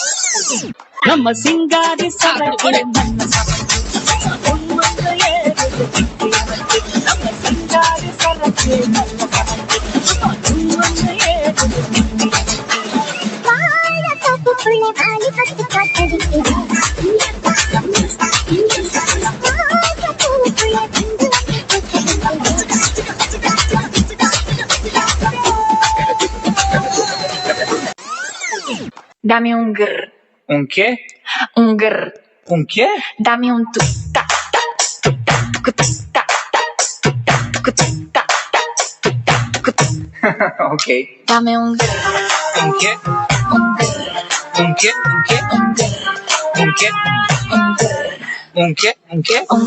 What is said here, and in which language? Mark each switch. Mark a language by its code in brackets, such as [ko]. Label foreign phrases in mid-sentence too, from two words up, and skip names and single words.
[ta] நம்ம சிங்காரி சரக்கு நம்ம சிங்காரி சரக்கு வாழ தோப்புக்குள்ள வாலி பத்து காத்தடிக்குது. [es] Dame un grr. Un qué? Un grr. Un qué? Dame un tu ta ta tu ta tu ta ta tu ta tu ta ta tu ta. Okay. Dame un grr. Un qué? Un grr. Unke, unke, unke, unke, unke.